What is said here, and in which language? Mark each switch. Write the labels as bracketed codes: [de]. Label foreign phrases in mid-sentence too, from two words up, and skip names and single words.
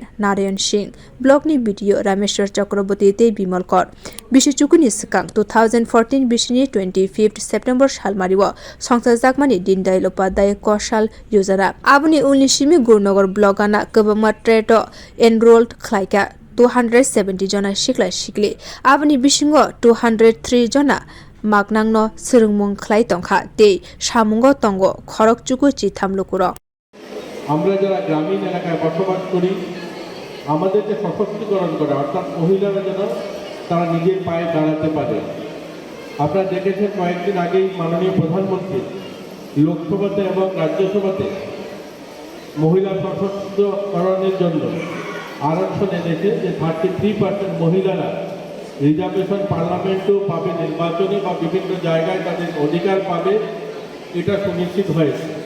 [trp] Narayan Singh block ni BDO Rameswar chakraborty te bimal kor Bishchukuni Sakang 2014 Bishni 25th September Shalmariwa songsairwkha Deendayal Upadhyay koushil yojana Abuni Unishimi guarnagar blogana kabama treto enrolled khlaika 270 jona shikla shikli Abuni Bishingo 203 jona Magnangno Sirungmung Khlai Tongkha Te Shamungo Tongo Khorokchuku Chithamlukuro [bn] আমরা যারা গ্রামীণ এলাকায় বসবাস করি আমাদেরকে সশক্তিকরণ করে অর্থাৎ মহিলারা যেন তারা নিজের পায়ে দাঁড়াতে পারে আপনারা দেখেছেন কয়েকদিন আগেই মাননীয় প্রধানমন্ত্রী লোকসভাতে এবং রাজ্যসভাতে মহিলা সশক্তিকরণের জন্য আরক্ষণ এনেছে যে 33% মহিলারা রিজার্ভেশন পার্লামেন্টেও পাবে নির্বাচনে বা বিভিন্ন জায়গায় তাদের অধিকার পাবে এটা সুনিশ্চিত হয়েছে